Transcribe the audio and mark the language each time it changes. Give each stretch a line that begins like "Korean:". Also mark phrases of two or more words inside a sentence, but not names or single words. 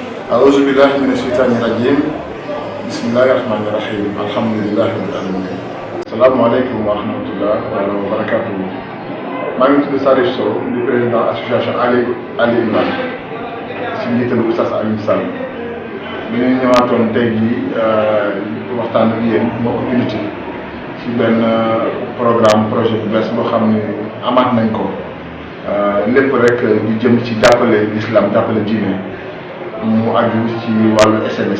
Arabic: أعوذ بالله من الشيطان الرجيم بسم الله الرحمن الرحيم الحمد لله رب العالمين السلام عليكم ورحمة الله وبركاته.
Wolof: maa ngi tudd Salif Sow di
French: président association
Wolof: Ali Imran si njiitalu Oustaz Alioune Sall ñu ngi ñëwaatoon tey jii waxtaan ak yéen mbokku unité ci benn projet bu bees boo xam ne amaat nañ ko lépp rek di jëm ci jàppale l'islam jàppale diine mu aju ci wàllu SMS